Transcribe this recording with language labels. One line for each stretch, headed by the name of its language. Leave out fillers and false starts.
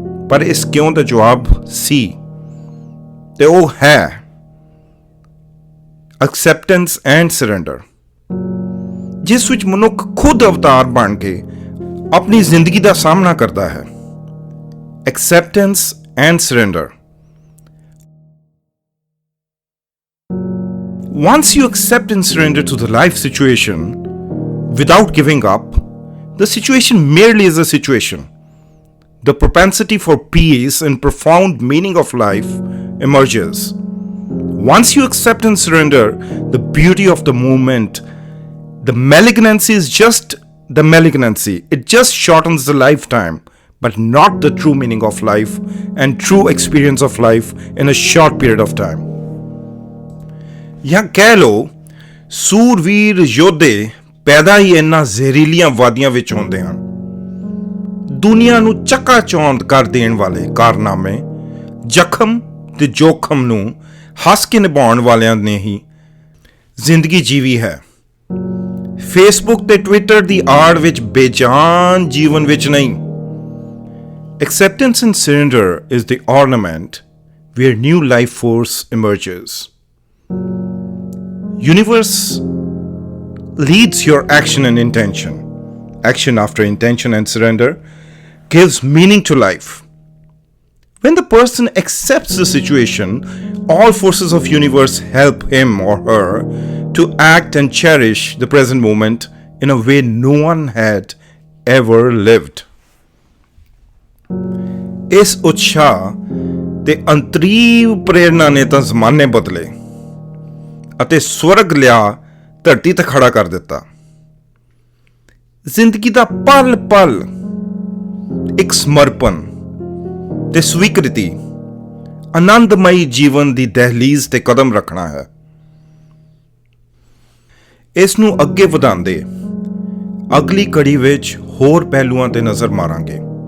Punjabi: पर इस क्यों दा जवाब सी ते ओह है
English: acceptance and surrender,
Punjabi: जिस विच मनुख खुद अवतार बन के अपनी जिंदगी दा सामना करता है।
English: Acceptance and surrender. Once you accept and surrender to the life situation without giving up, the situation merely is a situation. The propensity for peace and profound meaning of life emerges. Once you accept and surrender the beauty of the moment, the malignancy is just the malignancy. It just shortens the lifetime, but not the true meaning of life and true experience of life in a short period of time.
Punjabi: ਜਾਂ ਕਹਿ ਲਓ, ਸੂਰਵੀਰ ਯੋਧੇ ਪੈਦਾ ਹੀ ਇਹਨਾਂ ਜ਼ਹਿਰੀਲੀਆਂ ਵਾਦੀਆਂ ਵਿੱਚ ਹੁੰਦੇ ਹਨ। ਦੁਨੀਆ ਨੂੰ ਚੱਕਾ-ਚੌਂਧ ਕਰ ਦੇਣ ਵਾਲੇ ਕਾਰਨਾਮੇ, ਜ਼ਖਮ ਤੇ ਜੋਖਮ ਨੂੰ ਹੱਸ ਕੇ ਨਿਭਾਉਣ ਵਾਲਿਆਂ ਨੇ ਹੀ ਜ਼ਿੰਦਗੀ ਜੀਵੀ ਹੈ। ਫੇਸਬੁੱਕ ਤੇ ਟਵਿੱਟਰ ਦੀ ਆੜ ਵਿੱਚ ਬੇਜਾਨ ਜੀਵਨ ਵਿੱਚ ਨਹੀਂ।
English: Acceptance and surrender is the ornament where new life force emerges. Universe leads your action and intention. Action after intention and surrender gives meaning to life. When the person accepts the situation, all forces of universe help him or her to act and cherish the present moment in a way no one had ever lived.
Punjabi: इस उत्साह ते अंतरीव प्रेरणा ने तां ज़माने बदले ਅਤੇ ਸਵਰਗ ਲਿਆ ਧਰਤੀ ਤੇ ਖੜਾ ਕਰ ਦਿੱਤਾ। ਜ਼ਿੰਦਗੀ ਦਾ ਪਲ ਪਲ ਇੱਕ ਸਮਰਪਣ ਤੇ ਸਵੀਕ੍ਰਿਤੀ, ਆਨੰਦਮਈ ਜੀਵਨ ਦੀ ਦਹਲੀਜ਼ ਤੇ ਕਦਮ ਰੱਖਣਾ ਹੈ। ਇਸ ਨੂੰ ਅੱਗੇ ਵਧਾਉਂਦੇ ਅਗਲੀ ਕੜੀ ਵਿੱਚ ਹੋਰ ਪਹਿਲੂਆਂ ਤੇ ਨਜ਼ਰ ਮਾਰਾਂਗੇ।